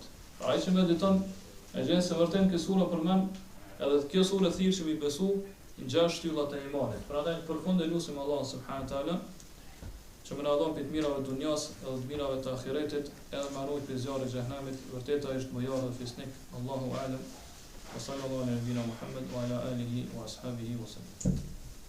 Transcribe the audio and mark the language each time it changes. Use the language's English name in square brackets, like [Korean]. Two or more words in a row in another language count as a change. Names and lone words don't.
[Albanian] Ai që mediton e gjen se vërtet kjo sure përmend edhe kjo sure thirr që mi besu në 6 shtyllat e imanit. Prandaj përfundoi lutim [Arabic] الله سبحانه وتعالى [Albanian] që më na dhon për të mirave të dunjas edhe të mirave të ahiretit, edhe më ruaj prej zjarrit të xhehenamit. Vërtet ai është mojor dhe fisnik. [Arabic] الله أعلم. وصلى الله على نبينا محمد وعلى آله وأصحابه وسلم.